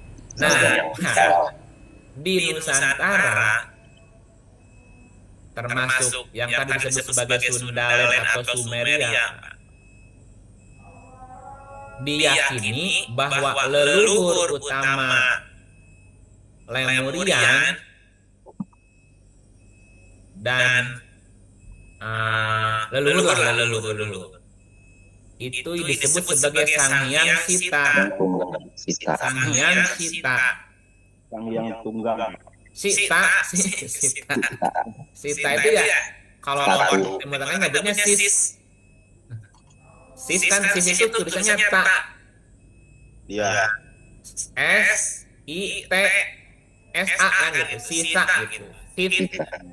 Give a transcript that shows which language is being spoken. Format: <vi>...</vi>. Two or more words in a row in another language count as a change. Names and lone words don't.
<id>Nah, di Nusantara termasuk yang tadi disebut sebagai Sundalen atau Sumeria, diyakini bahwa leluhur utama Lemurian dan leluhur itu disebut sebagai Sang Hyang Sita. Sang Hyang Sita. Sang Hyang Tunggal. Sita itu ya kalau orang Timur Tengah nyebutnya sis. Sis kan sis itu tulisannya ta. Iya. S I T S A kan gitu, sisa gitu. Sita.</id>